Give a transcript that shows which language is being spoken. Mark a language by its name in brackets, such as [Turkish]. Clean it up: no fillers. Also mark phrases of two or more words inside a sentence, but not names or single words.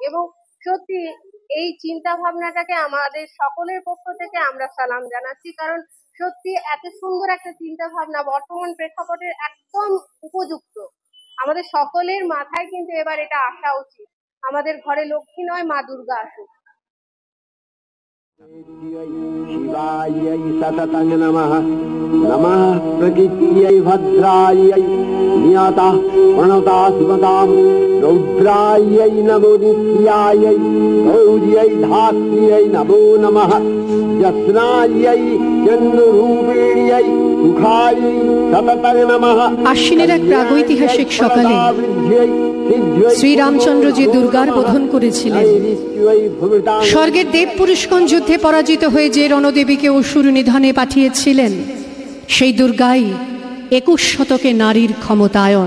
[Bangla] এবং সত্যি এই চিন্তা ভাবনাটাকে আমাদের সকলের পক্ষ থেকে আমরা সালাম জানাচ্ছি, কারণ সত্যি এত সুন্দর একটা চিন্তা ভাবনা বর্তমান প্রেক্ষাপটের একদম উপযুক্ত। আমাদের সকলের মাথায় কিন্তু এবার এটা আসা উচিত, আমাদের ঘরে লক্ষ্মী নয়, মা দুর্গা আসুক। [Sanskrit] शिवायै सततं नमः। नमः प्रकृत्यै भद्रायै नियतः प्रणता स्मतां। रौद्रायै नमो नित्यायै गौर्यै धात्र्यै नमो नमः। यस्नायै चन्द्ररूपिण्यै सुखायै सततं नमः। [Bangla] আশ্বিনের এক প্রাগৈতিহাসিক সকালে শ্রীরামচন্দ্র যে দুর্গার বোধন করেছিলেন, স্বর্গের দেব পুরুষগণ যুদ্ধে পরাজিত হয়ে যে রণদেবীকে অসুর নিধনে পাঠিয়েছিলেন, সেই দুর্গাই 21 শতকে নারীর ক্ষমতায়ন।